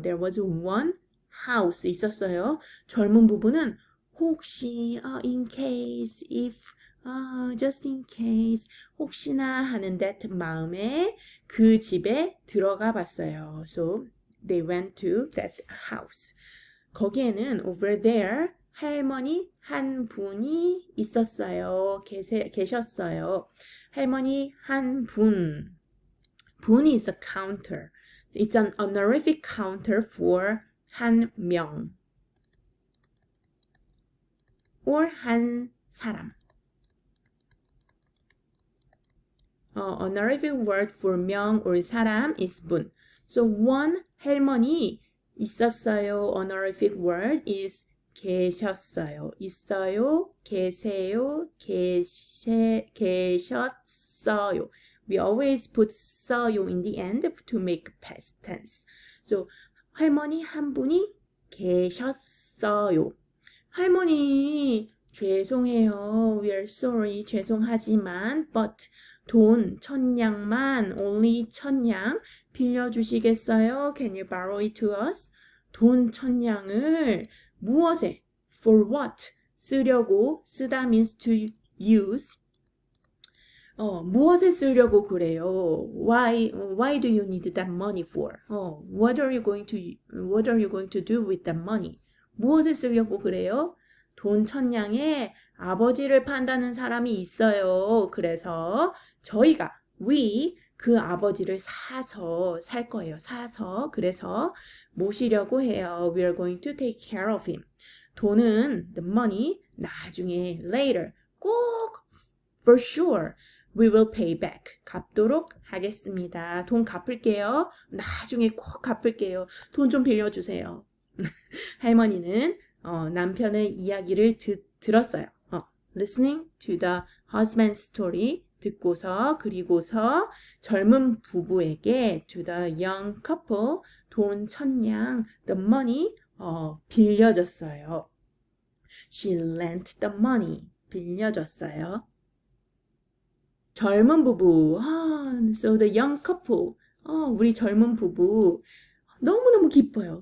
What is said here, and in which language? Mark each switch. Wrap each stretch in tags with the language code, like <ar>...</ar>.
<en>There was one house</en> <ko>있었어요. 젊은 부부는 혹시</ko> <en>in case if just in case</en> <ko>혹시나 하는 that 마음에 그 집에 들어가 봤어요.</ko> <en>So they went to that house.</en> <ko>거기에는</ko> <en>over there</en> <ko>할머니 한 분이 있었어요. 계셨어요. 할머니 한 분.</ko> <en>분이 is a counter. It's an honorific counter for 한 명. or 한 사람. Honorific word for 명 or 사람 is 분.</en> <ko>So one 할머니 있었어요. Honorific word is 계셨어요. 있어요, 계세요, 계셨어요.</ko> <en>We always put 써요 in the end to make past tense.</en> <ko>So 할머니 한 분이 계셨어요. 할머니 죄송해요.</ko> <en>We are sorry.</en> <ko>죄송하지만 but 돈 1000냥만</ko> <en>only</en> <ko>1000냥 빌려주시겠어요?</ko> <en>Can you borrow it to us?</en> <ko>돈 1000냥을 무엇에?</ko> <en>For what?</en> <ko>쓰려고. 쓰다 means to use. 무엇에 쓰려고 그래요?</ko> <en>Why do you need that money for? What are you going to do with that money?</en> <ko>무엇에 쓰려고 그래요? 돈 1000냥에 아버지를 판다는 사람이 있어요. 그래서 저희가</ko> <en>we</en> <ko>그 아버지를 사서 살 거예요. 사서 그래서 모시려고 해요.</ko> <en>We are going to take care of him.</en> <ko>돈은</ko> <en>the money</en> <ko>나중에</ko> <en>later 꼭 for sure we will pay back.</en> <ko>갚도록 하겠습니다. 돈 갚을게요. 나중에 꼭 갚을게요. 돈 좀 빌려주세요. 할머니는 남편의 이야기를 들었어요.</ko> <en>Listening to the husband's story,</en> <ko>듣고서 그리고서 젊은 부부에게</ko> <en>to the young couple</en> <ko>돈 1,000냥 the money 빌려줬어요.</ko> <en>She lent the money</en> <ko>빌려줬어요. 젊은 부부</ko> <en>so the young couple</en> <ko>우리 젊은 부부 너무너무 기뻐요.</ko>